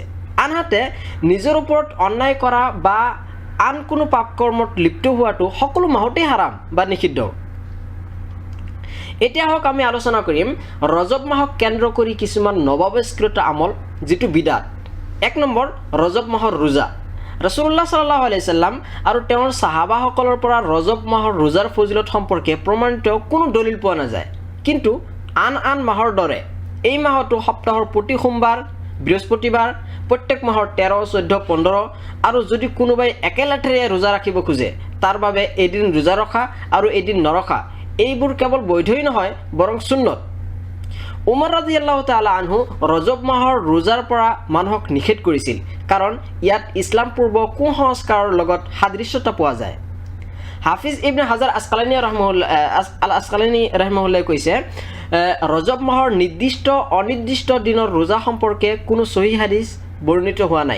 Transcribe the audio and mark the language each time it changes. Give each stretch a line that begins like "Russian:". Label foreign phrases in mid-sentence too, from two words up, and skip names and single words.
Assamese: আনহাতে নিজৰ ওপৰত অন্যায় কৰা বা আন কোনো পাপ কৰ্মত লিপ্ত হোৱাটো সকলো মাহতেই হাৰাম বা নিষিদ্ধ। এতিয়া হওক আমি আলোচনা কৰিম ৰজব মাহক কেন্দ্ৰ কৰি কিছুমান নৱাৱস্কৃত আমল, যিটো বিদাত। 1 নম্বৰ, ৰজব মাহৰ ৰোজা। ৰাসূলুল্লাহ
Arabic: صلى الله عليه وسلم
Assamese: আৰু তেওঁৰ সাহাবাসকলৰ পৰা ৰজব মাহৰ ৰোজাৰ ফজিলত সম্পৰ্কে প্ৰমাণিত কোনো দলিল পোৱা নাযায়। কিন্তু আন মাহৰ দৰে এই মাহতো সপ্তাহৰ প্ৰতি সোমবাৰ, বৃহস্পতিবাৰ, প্ৰত্যেক মাহৰ 13, 14, 15 আৰু যদি কোনোবাই একেলেঠাৰিয়ে ৰোজা ৰাখিব খোজে, তাৰ বাবে এদিন ৰোজা ৰখা আৰু এদিন নৰখা, এইবোৰ কেৱল বৈধই নহয় বৰং সুন্নত। উমৰ
Arabic: رضي الله تعالى عنه
Assamese: ৰজব মাহৰ ৰোজাৰ পৰা মানুহক নিষেধ কৰিছিল, কাৰণ ইয়াত ইছলাম পূৰ্ব কুসংস্কাৰৰ লগত সাদৃশ্যতা পোৱা যায়। হাফিজ ইবনে হাজাৰ আসকালানী ৰহিমাহুল্লাহ কৈছে, ৰজব মাহৰ নিৰ্দিষ্ট অনিৰ্দিষ্ট দিনৰ ৰোজা সম্পৰ্কে কোনো সহিহ হাদিছ বৰ্ণিত হোৱা নাই।